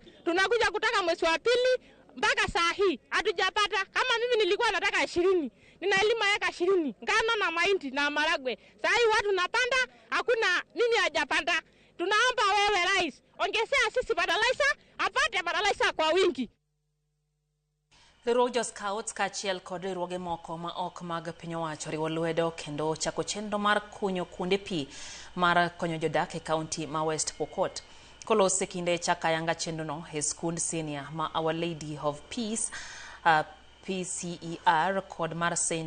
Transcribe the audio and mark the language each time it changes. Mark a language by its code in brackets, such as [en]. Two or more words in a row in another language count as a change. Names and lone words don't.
[sw] Tunakuja kutaka mwezi wa pili mpaka saa hii hatujapata. Kama mimi nilikuwa nataka 20, ninalima eka 20 ngano na mahindi na maragwe. Saa hii watu napanda, hakuna nini hajapanda. Tunaomba wewe Rais ongezea sisi fertilizer, apate fertilizer kwa wingi. [luo] Riwruog Scouts kachiel kod riwruoge moko ma ok mag piny owacho riwo lwedo kendo chako chenro mar kunyo kuonde pi mar konyo jodak e kaunti ma West Pokot. Kolose kinde chaka yanga chenrono e skund senior ma Our Lady of Peace PCER kod mar St.